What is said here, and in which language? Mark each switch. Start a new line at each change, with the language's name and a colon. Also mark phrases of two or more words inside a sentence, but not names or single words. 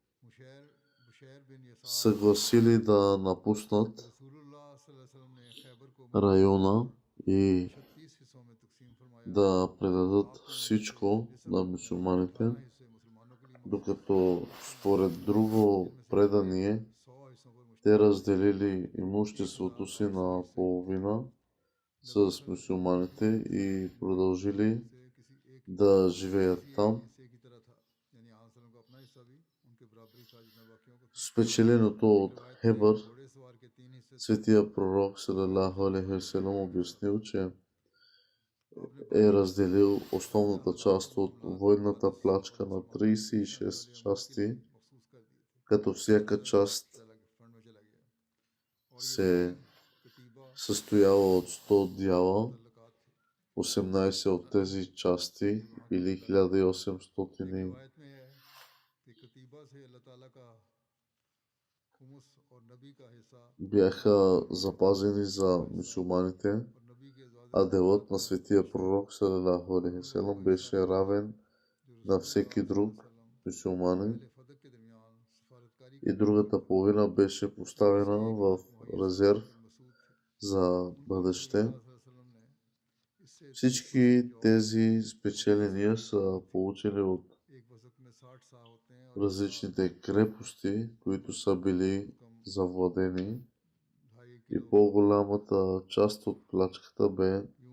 Bulgarian: съгласили да напуснат района и да предадат всичко на мюсюлманите, докато според друго предание те разделили имуществото си на половина с мюсюлманите и продължили да живеят там. Спечеленото от Хебър, светия пророк
Arabic: صلى الله عليه وسلم
Bulgarian: обяснил, че е разделил основната част от войната плачка на 36 части, като всяка част се състояла от 100 дяла. 18 от тези части или 1800 бяха запазени за мюсюлманите, а делът на светия пророк
Arabic: صلى الله عليه وسلم
Bulgarian: беше равен на всеки друг мюсюлманин и другата половина беше поставена в резерв за бъдеще. Всички тези спечеления са получени от различните крепости, които са били завладени, и по-голямата част от плачката бе